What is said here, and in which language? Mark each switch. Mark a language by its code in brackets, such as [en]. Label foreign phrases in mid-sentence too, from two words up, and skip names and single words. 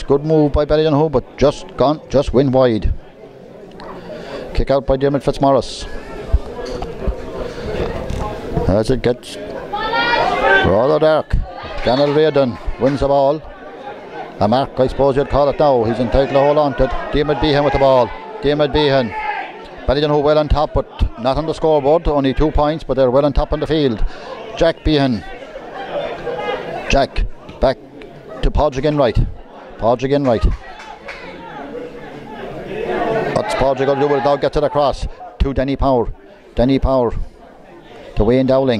[en] Good move by Ballydonoghue, but just went wide. Kick out by Dermot Fitzmaurice. As it gets rather dark, Daniel Reardon wins the ball. A mark, I suppose you'd call it now. He's entitled to hold on to it. Dermot Behan with the ball. Dermot Behan. Ballydonoghue well on top, but not on the scoreboard. Only 2 points, but they're well on top on the field. Jack Behan. Jack back to Padraig Enright. Padraig Enright. What's Padraig going to do with it now? Gets it across to Denny Power. Denny Power to Wayne Dowling.